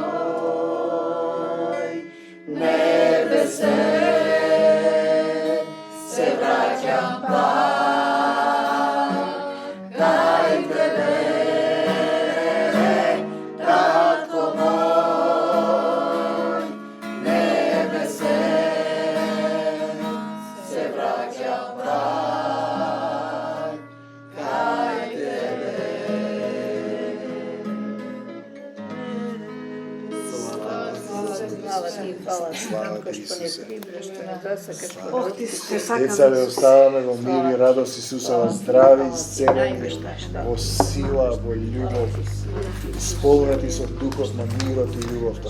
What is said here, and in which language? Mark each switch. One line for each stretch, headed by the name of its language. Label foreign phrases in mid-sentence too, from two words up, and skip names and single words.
Macedonian: мој, небесе, се враќам пак, кај тебе, Татко мој, небесе, се враќам пак, кај тебе. Слава ти, Исусе. Деца Деца ве оставаме во мир и радост Исусова здрави, исцелени, во сила, во љубов, исполнети со духот на мирот и љубовта.